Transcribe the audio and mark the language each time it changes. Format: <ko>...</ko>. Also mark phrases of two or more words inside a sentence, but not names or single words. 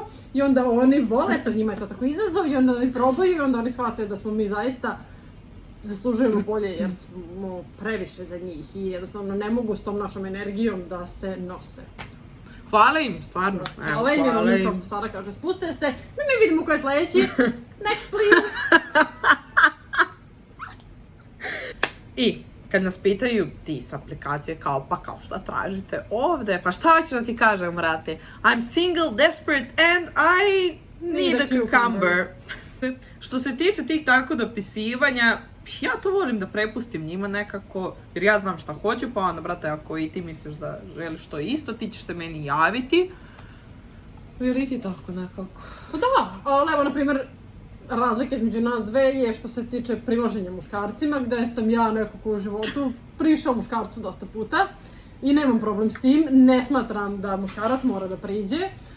<sr>I onda oni vole to, njima je to tako izazov i onda oni probaju i onda oni shvate da smo mi zaista zaslužujemo bolje jer smo previše za njih i jednostavno ne mogu s tom našom energijom da se nose. Hvala im, stvarno. Hvala im, jer oni kao što Sara kaže, spuste se, da mi vidimo ko je sledeći.</sr> <en>Next, please.</en> <sr>I kad nas pitaju ti s aplikacije kao šta tražite ovde, pa šta hoćeš da ti kažem, brate?</sr> <en>I'm single, desperate and I need a cucumber.</en> <sr>Što se tiče tih tako dopisivanja, ja to volim da prepustim njima nekako, jer ja znam šta hoću, pa onda, brate, ako i ti misliš da želiš to isto, ti ćeš se meni javiti. Jer i ti tako nekako. Pa da, ali evo, na primjer, razlika između nas dve je što se tiče prilaženja muškarcima, gde sam ja nekako u životu prišao muškarcu dosta puta i nemam problem s tim, ne smatram da muškarac mora da priđe.</sr>